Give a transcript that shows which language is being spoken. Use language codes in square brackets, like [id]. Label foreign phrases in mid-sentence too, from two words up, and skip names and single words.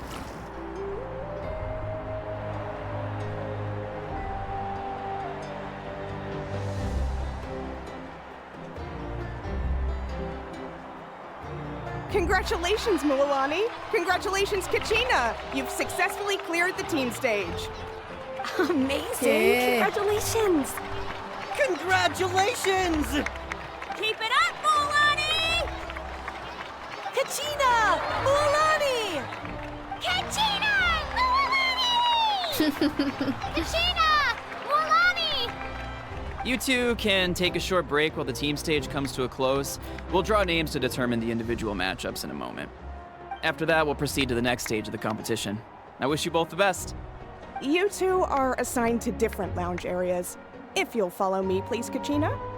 [en] Congratulations, Mualani. Congratulations, Kachina. You've successfully cleared the team stage. Amazing. Yeah. Congratulations. Congratulations! Keep it up, Mualani! Kachina! Mualani! Kachina! Moulani! You two can take a short break while the team stage comes to a close. We'll draw names to determine the individual matchups in a moment. After that, we'll proceed to the next stage of the competition. I wish you both the best. You two are assigned to different lounge areas. If you'll follow me, please, Kachina.